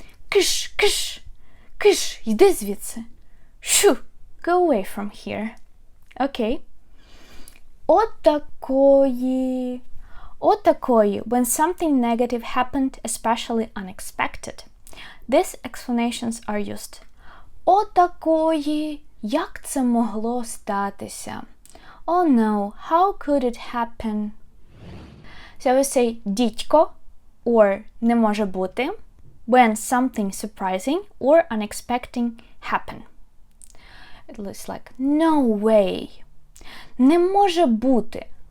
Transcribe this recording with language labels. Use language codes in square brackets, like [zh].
[uk] Kish, kish, kish, йди звідси. [en] Shoo, go away from here. Okay. [uk] Отакої. [en] Отакої, when something negative happened, especially unexpected. These explanations are used. [uk] Отакої, як це могло статися? [en] Oh no, how could it happen? So we say дідько or [uk] не може бути [en] when something surprising or unexpected happen. It's like no way. [uk] Не може бути.